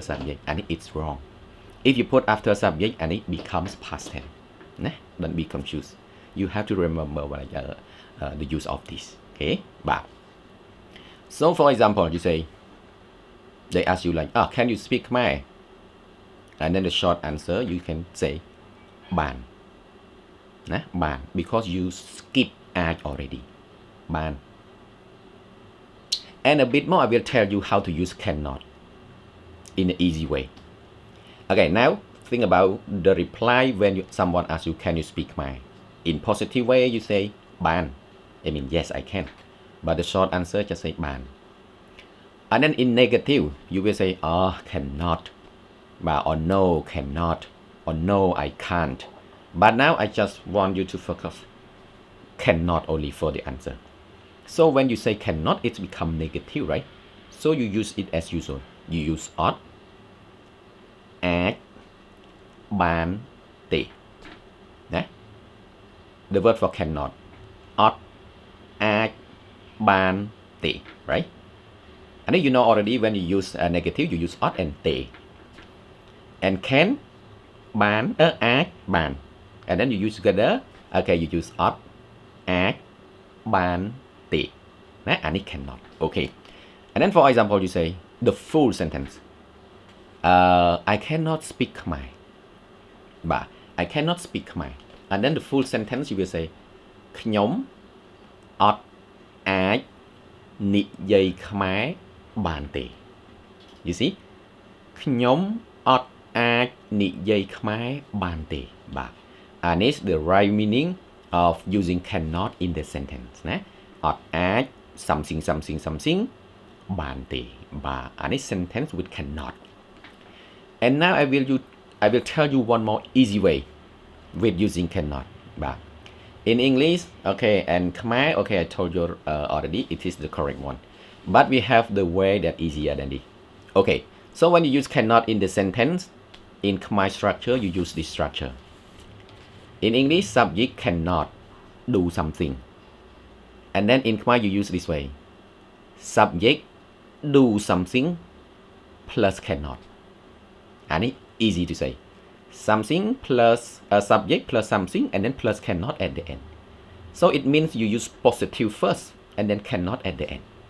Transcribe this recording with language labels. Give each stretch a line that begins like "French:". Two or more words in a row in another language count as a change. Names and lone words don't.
English: subject and it's wrong if you put after subject and it becomes past tense ណា don't be confused you have to remember the use of this okay បាទ so for example you say they ask you like can you speak Khmer and then the short answer you can say បាន ណា បាន because you skip អាច already បាន and a bit more I will tell you how to use cannot in an easy way okay now think about the reply when someone asks you can you speak Khmer in positive way you say បាន I mean yes I can but the short answer just say បាន and then in negative you will say cannot or no cannot or no I can't but now I just want you to focus cannot only for the answer so when you say cannot it's become negative right so you use it as usual you use
Khmer: អត់ អាច បាន ទេ ណា
English: the word for cannot
Khmer: អត់ អាច បាន ទេ
English: right and then you know already when you use a negative you use អត់ and ទេ and can
Khmer: បាន អាច បាន
English: and then you use together okay you use
Khmer: អត់ អាច បាន ទេ ណា
English: and it cannot okay and then for example you say the full sentence I cannot speak Khmer បាទ I cannot speak Khmer and then the full sentence you will say
Khmer: ខ្ញុំ អត់ អាច និយាយ ខ្មែរ បាន ទេ
English: you see
Khmer: ខ្ញុំ អត់ អាច និយាយ ខ្មែរ បាន ទេ បាទ
English: and it's the right meaning of using cannot in the sentence
Khmer: ណា អត់ អាច
English: something something something
Khmer: បាន ទេ បាទ
English: and it's sentence with cannot and now I will tell you one more easy way with using cannot បាទ in English okay and Khmer okay I told you already it is the correct one but we have the way that easier than this okay so when you use cannot in the sentence in Khmer structure you use this structure in English subject cannot do something and then in Khmer you use this way subject do something plus cannot and it's easy to say something plus a subject plus something and then plus cannot at the end so it means you use positive first and then cannot at the end